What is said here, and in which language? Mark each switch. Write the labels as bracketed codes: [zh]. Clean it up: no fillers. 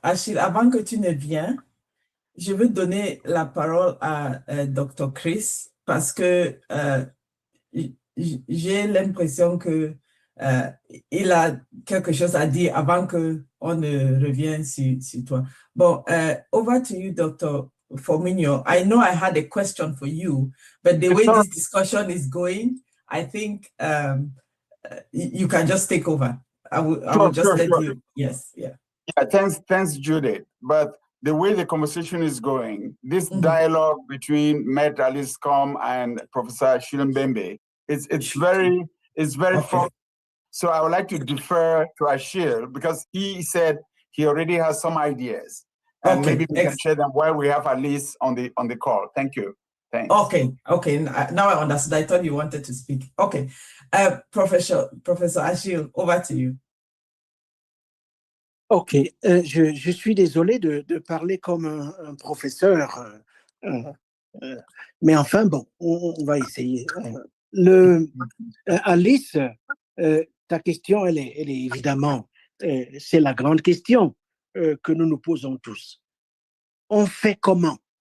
[fr] Achille, avant que tu ne viennes, je veux donner la parole à Dr. Chris parce que j'ai l'impression que il a quelque chose à dire avant qu'on ne revienne sur toi. [en] Bon, over to you, Dr. Fomunyoh. I know I had a question for you, but the way this discussion is going, I think you can just take over. I will just let you. Yes, yeah. Yeah, thanks, Judith. But the way the conversation is going, this dialogue between Met Aliscom and Professor Achille Mbembe, it's very okay. So I would like to defer to Achille because he said he already has some ideas, and maybe we can share them while we have Alice on the call. Thank you. Thanks. Okay. Now I understood. I thought you wanted to speak. Okay, Professor Achille, over to you. [fr] Ok, je suis désolé de parler comme un professeur, mais enfin bon, on va essayer. Alice, ta question, elle est évidemment c'est la grande question que nous nous posons tous. On fait comment?